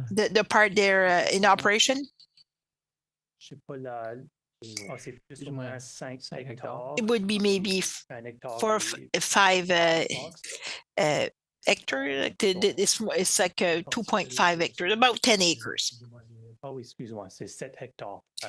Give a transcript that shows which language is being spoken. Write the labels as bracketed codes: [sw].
[en] The part there in operation? [fr] C'est plus ou moins 5 hectares. [en] It would be maybe 4 or 5 hectares. It's like 2.5 hectares, about 10 acres. [fr] Oh, excuse-moi, c'est 7 hectares.